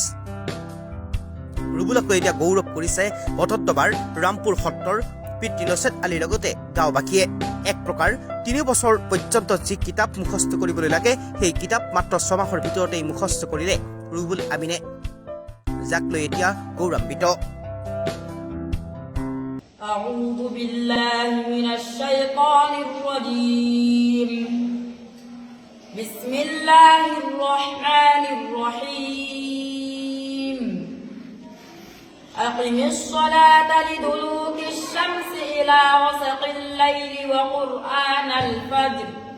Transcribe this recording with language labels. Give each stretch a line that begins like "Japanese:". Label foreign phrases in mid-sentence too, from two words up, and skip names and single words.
Assamese: ৰুবুলক লৈ এতিয়া গৌৰৱ কৰিছে বটদ্ৰৱাৰ ৰামপুৰ সত্ৰৰ পিতৃ নছেদ আলীৰ লগতে গাঁওবাসীয়ে। এক প্ৰকাৰ 3 বছৰ পৰ্যন্ত যি কিতাপ মুখস্থ কৰিবলৈ লাগে সেই কিতাপ মাত্ৰ 6 মাহৰ ভিতৰতেই মুখস্থ কৰিলে ৰুবুল আমিনে, যাক লৈ এতিয়া গৌৰৱান্বিত।
Arabic: أعوذ بالله من الشيطان الرجيم. بسم الله الرحمن الرحيم. أقم الصلاة لدلوك الشمس إلى غسق الليل وقرآن الفجر.